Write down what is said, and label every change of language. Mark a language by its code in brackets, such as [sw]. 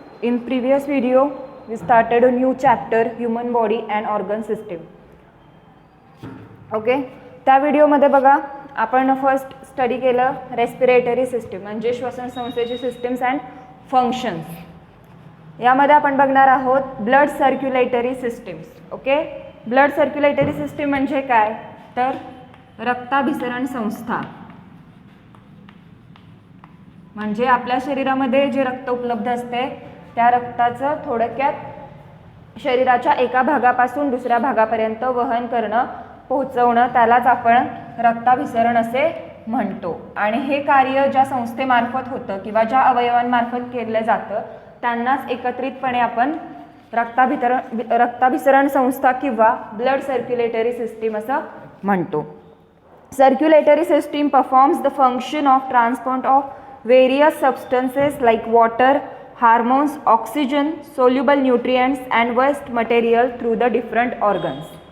[en] In previous video we started a new chapter human body and organ system. [mr] Okay, त्या व्हिडिओमध्ये बघा आपण first study केलं respiratory system म्हणजे श्वसन संस्थेची [en] Systems and functions. [mr] यामध्ये आपण बघणार आहोत blood circulatory systems. Okay, blood circulatory system म्हणजे काय तर रक्ताभिसरण संस्था. म्हणजे आपल्या शरीरामध्ये जे रक्त उपलब्ध असते त्या रक्ताचं थोडक्यात शरीराच्या एका भागापासून दुसऱ्या भागापर्यंत वहन करणं, पोहोचवणं, त्यालाच आपण रक्ताभिसरण असे म्हणतो. आणि हे कार्य ज्या संस्थेमार्फत होतं किंवा ज्या अवयवांमार्फत केलं जातं त्यांनाच एकत्रितपणे आपण रक्ताभिसरण संस्था किंवा ब्लड सर्क्युलेटरी सिस्टीम असं म्हणतो. [en] Circulatory system performs the function of transport of various substances like water, hormones, oxygen, soluble nutrients and waste material through the different organs.